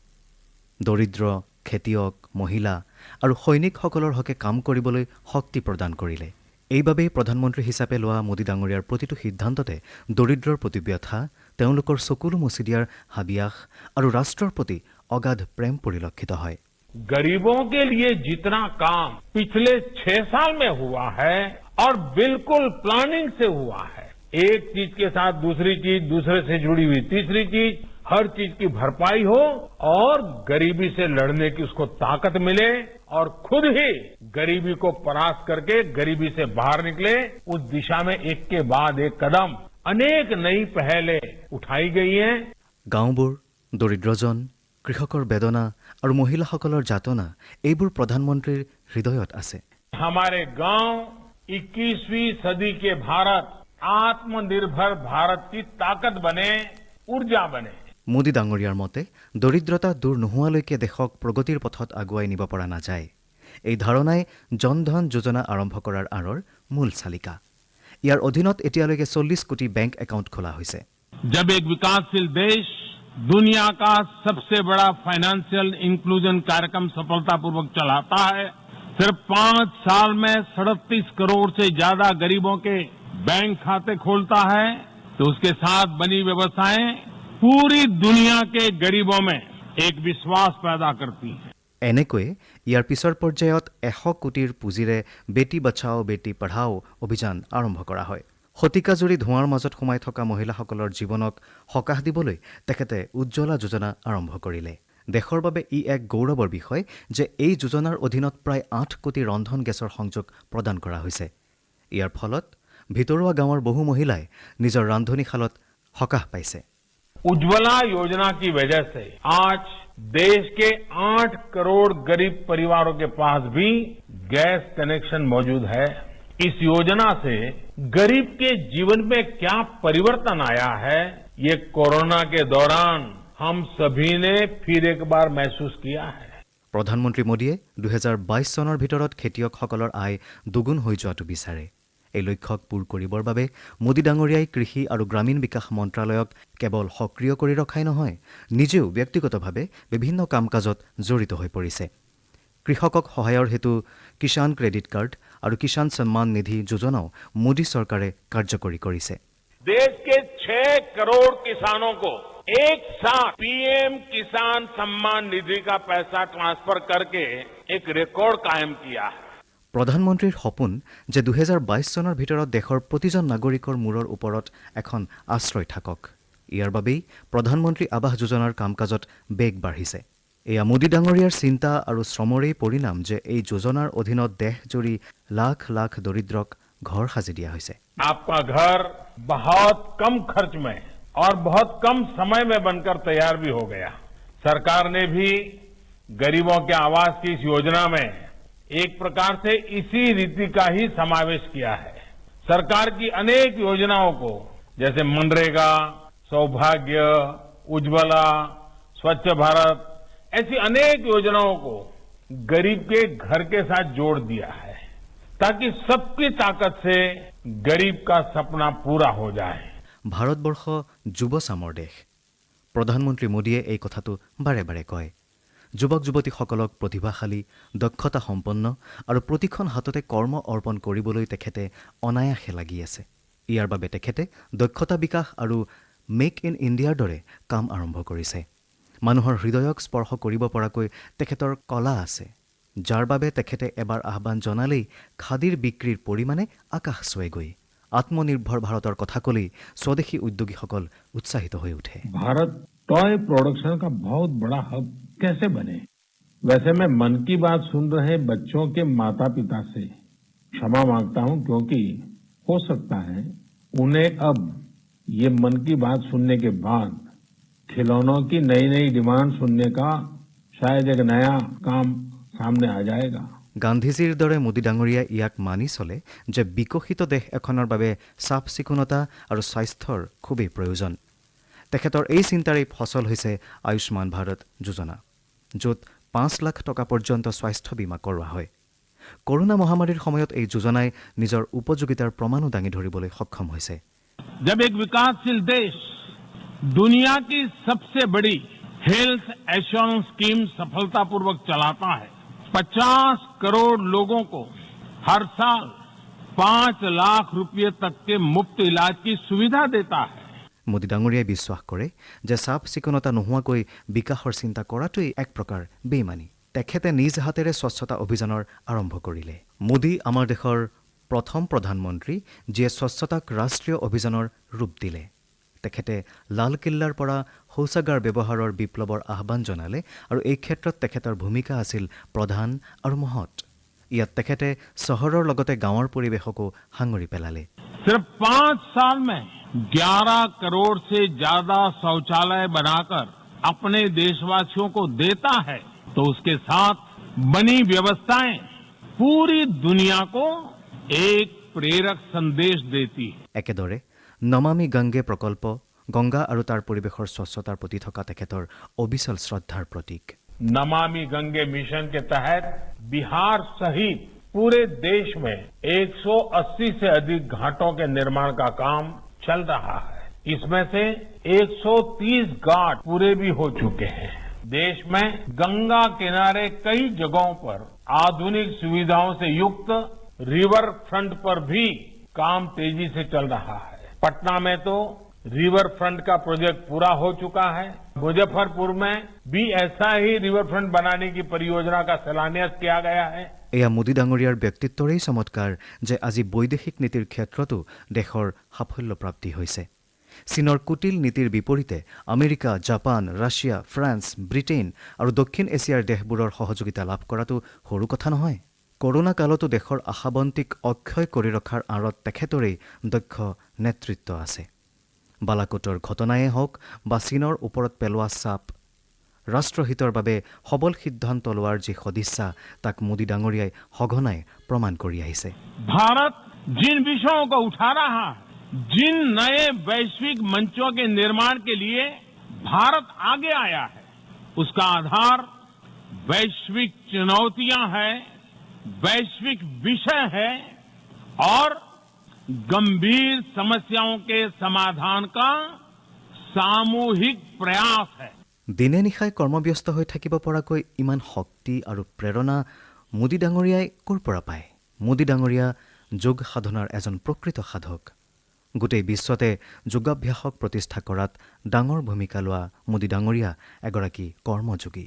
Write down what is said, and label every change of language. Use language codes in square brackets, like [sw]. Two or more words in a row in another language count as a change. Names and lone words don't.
[as] দৰিদ্ৰ, খেতিয়ক, মহিলা আৰু সৈনিকসকলৰ হকে কাম কৰিবলৈ শক্তি প্ৰদান কৰিলে। এইবাবেই প্ৰধানমন্ত্ৰী হিচাপে লোৱা মোদী ডাঙৰীয়াৰ প্ৰতিটো সিদ্ধান্ততে দৰিদ্ৰৰ প্ৰতি ব্যথা, তেওঁলোকৰ চকুলো মুচি দিয়াৰ হাবিয়াস আৰু ৰাষ্ট্ৰৰ প্ৰতি অগাধ প্ৰেম পৰিলক্ষিত হয়। [hi] गरीबों के लिए जितना काम पिछले 6 साल में हुआ है और बिल्कुल प्लानिंग से हुआ है, एक चीज के साथ दूसरी चीज, दूसरे से जुड़ी हुई तीसरी चीज, हर चीज की भरपाई हो और गरीबी से लड़ने की उसको ताकत मिले और खुद ही गरीबी को परास्त करके गरीबी से बाहर निकले, उस दिशा में एक के बाद एक कदम अनेक नई पहलें उठाई गई हैं। [as] গাঁওবোৰ, দৰিদ্ৰজন, কৃষকৰ বেদনা আৰু মহিলাসকলৰ যাতনা, এইবোৰ প্ৰধানমন্ত্ৰীৰ হৃদয়ত আছে। [hi] हमारे गांव 21वीं सदी के भारत, आत्मनिर्भर भारत की ताकत बने, ऊर्जा बने। [as] মোদী ডাঙৰীয়াৰ মতে দৰিদ্ৰতা দূৰ নোহোৱালৈকে দেশক প্ৰগতিৰ পথত আগুৱাই নিব পৰা নাযায়। এই ধাৰণাই জনধন যোজনা আৰম্ভ কৰাৰ আঁৰৰ মূল চালিকা। ইয়াৰ অধীনত এতিয়ালৈকে 40 কোটি [en] bank account [as] খোলা হৈছে। [hi] जब एक विकासशील देश दुनिया का सबसे बड़ा [en] financial inclusion [hi] कार्यक्रम सफलतापूर्वक चलाता है, सिर्फ 5 साल में 37 करोड़ से ज्यादा गरीबों के बैंक खाते खोलता है, तो उसके साथ बनी व्यवस्थाएं पूरी दुनिया के गरीबों में एक विश्वास पैदा करती हैं। [as] এনেকৈয়ে ইয়াৰ পিছৰ পৰ্যায়ত 100 কোটিৰ পুঁজিৰে বেটি বচাও বেটি পঢ়াও অভিযান আৰম্ভ কৰা হয়। শতিকাজুৰি ধোঁৱাৰ মাজত সোমাই থকা মহিলাসকলৰ জীৱনক সকাহ দিবলৈ তেখেতে উজ্জ্বলা যোজনা আৰম্ভ কৰিলে। দেশৰ বাবে ই এক গৌৰৱৰ বিষয় যে এই যোজনাৰ অধীনত প্ৰায় 8 কোটি ৰন্ধন গেছৰ সংযোগ প্ৰদান কৰা হৈছে। ইয়াৰ ফলত ভিতৰুৱা গাঁৱৰ বহু মহিলাই নিজৰ ৰান্ধনীশালত সকাহ পাইছে। [hi] उज्ज्वला योजना की वजह से आज देश के 8 करोड़ गरीब परिवारों के पास भी गैस कनेक्शन मौजूद है। इस योजना से गरीब के जीवन में क्या परिवर्तन आया है, ये कोरोना के दौरान हम सभी ने फिर एक बार महसूस किया है। [as] প্ৰধানমন্ত্ৰী মোদীয়ে 2022 চনৰ ভিতৰত খেতিয়কসকলৰ আয় দুগুণ হৈ যোৱাটো বিচাৰে। এই লক্ষ্যক পূৰ কৰিবৰ বাবে মোদী ডাঙৰীয়াই কৃষি আৰু গ্ৰামীণ বিকাশ মন্ত্ৰালয়ক কেৱল সক্ৰিয় কৰি ৰখাই নহয়, নিজেও ব্যক্তিগতভাৱে বিভিন্ন কাম কাজত জড়িত হৈ পৰিছে। কৃষকক সহায়ৰ হেতু কিষাণ ক্ৰেডিট কাৰ্ড আৰু কিষাণ সন্মান নিধি যোজনাও মোদী চৰকাৰে কাৰ্যকৰী কৰিছে। [hi] देश के 6 करोड़ किसानों को एक साथ पीएम किसान सम्मान निधि का पैसा ट्रांसफर करके एक रिकॉर्ड कायम किया है। [as] প্ৰধানমন্ত্ৰীৰ সপোন যে 2022 চনৰ ভিতৰত দেশৰ প্ৰতিজন নাগৰিকৰ মূৰৰ ওপৰত এখন আশ্ৰয় থাকক। ইয়াৰ বাবেই প্ৰধানমন্ত্ৰী আৱাস যোজনাৰ কাম কাজত বেগ বাঢ়িছে। এয়া মোদী ডাঙৰীয়াৰ চিন্তা আৰু শ্ৰমৰেই পৰিণাম যে এই যোজনাৰ অধীনত দেশজুৰি লাখ লাখ দৰিদ্ৰক ঘৰ সাজি দিয়া হৈছে। [hi] आपका घर बहुत कम खर्च में और बहुत कम समय में बनकर तैयार भी हो गया। सरकार ने भी गरीबों के आवास की इस योजना में एक प्रकार से इसी रीति का ही समावेश किया है। सरकार की अनेक योजनाओं को जैसे मनरेगा, सौभाग्य, उज्ज्वला, स्वच्छ भारत ऐसी अनेक योजनाओं को गरीब के घर के साथ जोड़ दिया है ताकि सबकी ताकत से गरीब का सपना पूरा हो जाए। [as] ভাৰতবৰ্ষ যুৱ চামৰ দেশ। প্ৰধানমন্ত্ৰী মোদীয়ে এই কথাটো বাৰে বাৰে কয়। যুৱক যুৱতীসকলক প্ৰতিভাশালী, দক্ষতা সম্পন্ন আৰু প্ৰতিখন হাততে কৰ্ম অৰ্পণ কৰিবলৈ তেখেতে অনায়াসে লাগি আছে। ইয়াৰ বাবে তেখেতে দক্ষতা বিকাশ আৰু মেক ইন ইণ্ডিয়াৰ দৰে কাম আৰম্ভ কৰিছে। মানুহৰ হৃদয়ক স্পৰ্শ কৰিব পৰাকৈ তেখেতৰ কলা আছে, যাৰ বাবে তেখেতে এবাৰ আহ্বান জনালেই খাদীৰ বিক্ৰীৰ পৰিমাণে আকাশ চুৱেগৈ। আত্মনিৰ্ভৰ ভাৰতৰ কথা ক'লেই স্বদেশী উদ্যোগীসকল উৎসাহিত হৈ উঠে। [hi] भारत [en] toy production [hi] का बहुत बड़ा हब कैसे बने? वैसे मैं मन की बात सुन रहे बच्चों के माता पिता से क्षमा मांगता हूं, क्योंकि हो सकता है उन्हें अब ये मन की बात सुनने के बाद खिलौनों की नई नई डिमांड सुनने का शायद एक नया काम सामने आ जाएगा। [as] গান্ধীজীৰ দৰে মোদী ডাঙৰীয়াই ইয়াক মানি চলে যে বিকশিত দেশ এখনৰ বাবে চাফ চিকুণতা আৰু স্বাস্থ্যৰ খুবেই প্ৰয়োজন। তেখেতৰ এই চিন্তাৰেই ফচল হৈছে আয়ুষ্মান ভাৰত যোজনা, য'ত 5 লাখ টকা পৰ্যন্ত স্বাস্থ্য বীমা কৰোৱা হয়। কৰোনা মহামাৰীৰ সময়ত এই যোজনাই নিজৰ উপযোগিতাৰ প্ৰমাণো দাঙি ধৰিবলৈ সক্ষম হৈছে। [hi] जब एक विकासशील देश दुनिया की सबसे बड़ी [en] health assurance scheme [hi] सफलतापूर्वक चलाता है, 50 करोड़ लोगों को हर साल 5 लाख रुपए तक के मुफ्त इलाज की सुविधा देता है। [as] মোদী ডাঙৰীয়াই বিশ্বাস কৰে যে চাফ চিকুণতা নোহোৱাকৈ বিকাশৰ চিন্তা কৰাটোৱেই এক প্ৰকাৰ বেইমানি। তেখেতে নিজ হাতেৰে স্বচ্ছতা অভিযানৰ আৰম্ভ কৰিলে। মোদী আমাৰ দেশৰ প্ৰথম প্ৰধানমন্ত্ৰী যিয়ে স্বচ্ছতাক ৰাষ্ট্ৰীয় অভিযানৰ ৰূপ দিলে। তেখেতে লালকিল্লাৰ পৰা শৌচাগাৰ ব্যৱহাৰৰ বিপ্লৱৰ আহ্বান জনালে আৰু এই ক্ষেত্ৰত তেখেতৰ ভূমিকা আছিল প্ৰধান আৰু মহৎ। ইয়াত তেখেতে চহৰৰ লগতে গাঁৱৰ পৰিৱেশকো সাঙুৰি পেলালে। [hi] सिर्फ 5 साल में 11 करोड़ से ज्यादा शौचालय बनाकर अपने देशवासियों को देता है, तो उसके साथ बनी व्यवस्थाएं पूरी दुनिया को एक प्रेरक संदेश देती है। [as] একেদৰে নমামি গংগে প্ৰকল্প গংগা আৰু তাৰ পৰিৱেশৰ স্বচ্ছতাৰ প্ৰতি থকা তেখেতৰ অবিচল শ্ৰদ্ধাৰ প্ৰতীক। [hi] नमामि गंगे मिशन के तहत बिहार सहित पूरे देश में 180 से अधिक घाटों के निर्माण का काम चल रहा है। इसमें से 130 घाट पूरे भी हो चुके हैं। देश में गंगा किनारे कई जगहों पर आधुनिक सुविधाओं से युक्त [en] river front [hi] पर भी काम तेजी से चल रहा है। पटना में तो [en] river front [hi] का प्रोजेक्ट पूरा हो चुका है। मुजफ्फरपुर में भी ऐसा ही [en] river front [hi] बनाने की परियोजना का शिलान्यास किया गया है। [as] এয়া মোদী ডাঙৰীয়াৰ ব্যক্তিত্বৰেই চমৎকাৰ যে আজি বৈদেশিক নীতিৰ ক্ষেত্ৰতো দেশৰ সাফল্য প্ৰাপ্তি হৈছে। চীনৰ কুটিল নীতিৰ বিপৰীতে আমেৰিকা, জাপান, ৰাছিয়া, ফ্ৰান্স, ব্ৰিটেইন আৰু দক্ষিণ এছিয়াৰ দেশবোৰৰ সহযোগিতা লাভ কৰাটো সৰু কথা নহয়। কৰোনা কালতো দেশৰ আশাবন্তিক অক্ষয় কৰি ৰখাৰ আঁৰত তেখেতৰেই দক্ষ নেতৃত্ব আছে। বালাকোটৰ ঘটনাই হওক বা চীনৰ ওপৰত পেলোৱা চাপ, ৰাষ্ট্ৰহিতৰ বাবে সবল সিদ্ধান্ত লোৱাৰ যি সদিচ্ছা তাক মোদী ডাঙৰীয়াই সঘনাই প্ৰমাণ কৰি আহিছে। [hi] भारत जिन विषयों को उठा रहा है, जिन नए वैश्विक मंचों के निर्माण के लिए भारत आगे आया है, उसका आधार वैश्विक चुनौतियां हैं, वैश्विक विषय है और गंभीर समस्याओं के समाधान का सामूहिक प्रयास है। [as] দিনে নিশাই কৰ্মব্যস্ত হৈ থাকিব পৰাকৈ ইমান শক্তি আৰু প্ৰেৰণা মোদী ডাঙৰীয়াই ক'ৰ পৰা পায়? মোদী ডাঙৰীয়া যোগ সাধনাৰ এজন প্ৰকৃত সাধক। গোটেই বিশ্বতে যোগাভ্যাসক প্ৰতিষ্ঠা কৰাত ডাঙৰ ভূমিকা লোৱা মোদী ডাঙৰীয়া এগৰাকী কৰ্মযোগী।